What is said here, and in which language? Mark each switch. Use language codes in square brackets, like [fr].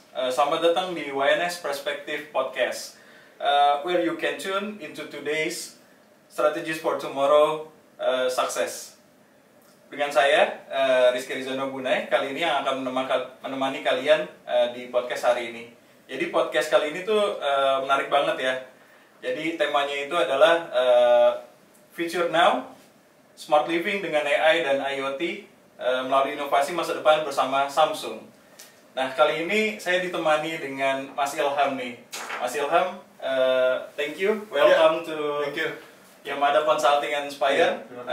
[id] Selamat datang di [en] YNS Perspective Podcast, where you can tune into today's strategies for tomorrow success. [id] Dengan saya, Rizky Rizono Bunai, kali ini yang akan menemani kalian di podcast hari ini. Jadi podcast kali ini tuh menarik banget ya. Jadi temanya itu adalah Future Now, Smart Living dengan AI dan IoT melalui inovasi masa depan bersama Samsung. Nah, kali ini saya ditemani dengan Mas Ilham nih. [en] Mas Ilham, thank you, welcome to Yamada Consulting and Inspire.